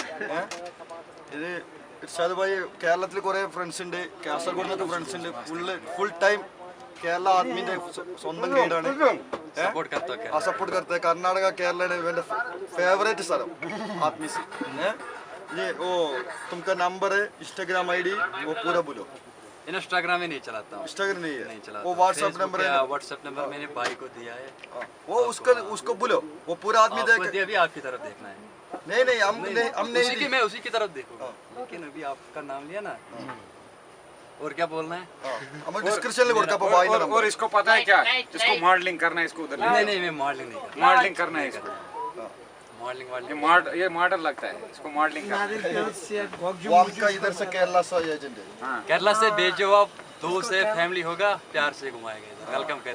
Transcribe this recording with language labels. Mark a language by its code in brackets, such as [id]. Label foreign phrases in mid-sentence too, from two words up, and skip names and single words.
[ml] ഇത് ഇർഷാദ് ഭായി കേരളത്തിൽ കുറേ ഫ്രണ്ട്സ് ഉണ്ട്, കാസർഗോഡ് നിന്നൊക്കെ ഫ്രണ്ട്സ് ഉണ്ട്. ഫുൾ ടൈം കേരള ആർമിന്റെ സ്വന്തം ഗൈഡാണ്. [hi] സപ്പോർട്ട് करता है. [ml] കർണാടക കേരള ഇവന്റെ ഫേവറേറ്റ് സ്ഥലം ആർമി से. [hi] ये ओ तुमका नंबर है, इंस्टाग्राम आईडी वो पूरा बोलो. इंस्टाग्राम में नहीं चलाता हूँ. इंस्टाग्राम नहीं चलाता. वो व्हाट्सएप नंबर है. व्हाट्सएप नंबर मैंने भाई को दिया है. वो उसको बोलो, वो पूरा आदमी देख. अभी आपकी तरफ देखना है. नहीं हम नहीं, मैं उसी की तरफ देखूंगा. लेकिन अभी आपका नाम लिया ना, और क्या बोलना है? हम डिस्क्रिप्शन में [ml] കൊടുക്കാം. അപ്പോൾ വായി നമ്പർ. [hi] और इसको पता है क्या, इसको मॉडलिंग करना है, इसको उधर नहीं मैं मॉडलिंग नहीं करता. मॉडलिंग करना है इसको. मॉडलिंग ये मॉडल लगता है, इसको मॉडलिंग करना है. वो आपका इधर से केरला से एजेंट है. केरला से भेजो आप, 2 से फैमिली होगा, प्यार से घुमाएगा, वेलकम करेगा.